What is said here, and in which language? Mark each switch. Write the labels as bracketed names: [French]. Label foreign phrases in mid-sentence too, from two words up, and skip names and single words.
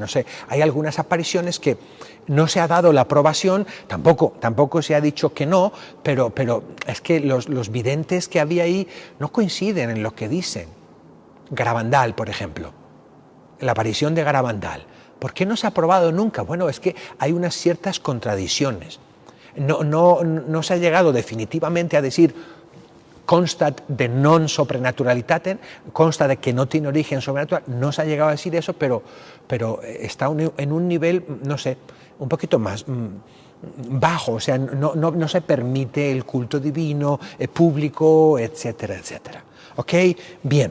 [Spanish] No sé, hay algunas apariciones que no se ha dado la aprobación, tampoco se ha dicho que no, pero es que los videntes que había ahí no coinciden en lo que dicen. Garabandal, por ejemplo, la aparición de Garabandal. ¿Por qué no se ha aprobado nunca? Bueno, es que hay unas ciertas contradicciones. No se ha llegado definitivamente a decir [Latin] constat de non sobrenaturalitatem, [Spanish] consta de que no tiene origen sobrenatural. No se ha llegado a decir eso, pero está en un nivel, no sé, un poquito más bajo, o sea, no se permite el culto divino, público, etcétera, etcétera. ¿Ok? Bien.